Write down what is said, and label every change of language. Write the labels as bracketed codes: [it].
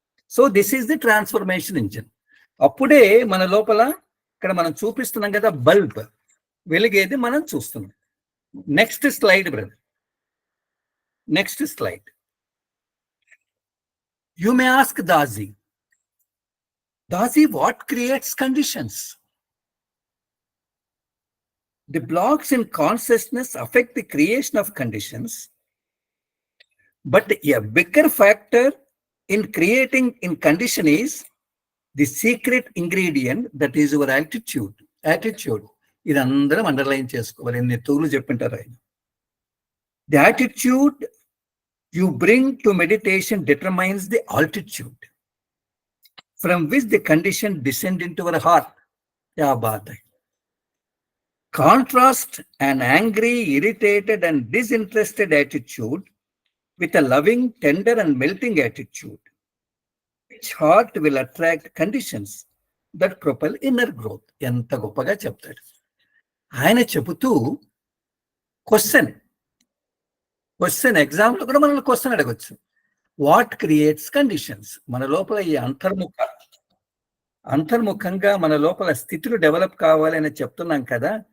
[en] So this is the transformation engine. [te] అప్పుడే మన లోపల, ఇక్కడ మనం చూపిస్తున్నాం కదా బల్బ్ వెలిగేది మనం చూస్తున్నాం. [en] Next slide brother. Next slide. You may ask Daaji, what creates conditions? The blocks in consciousness affect the creation of conditions, but a bigger factor in creating in condition is the secret ingredient, that is your attitude. [te] ఇది అందరం underline చేసుకోవాలి. ఎన్ని తూర్లు చెప్పింటారు ఆయన. [en] The attitude you bring to meditation determines the altitude from which the condition descend into our heart. [hi] Kya baat hai. [en] Contrast an angry, irritated and disinterested attitude with a loving, tender and melting attitude. Which heart will attract conditions that propel inner growth. [te] ఎంత గొప్పగా చెప్తాడు ఆయన. చెబుతూ question ఎగ్జామ్లో కూడా మనల్ని question అడగచ్చు. [en] What creates conditions? [te] మన లోపల ఈ అంతర్ముఖంగా మన లోపల స్థితులు డెవలప్ కావాలని చెప్తున్నాం కదా.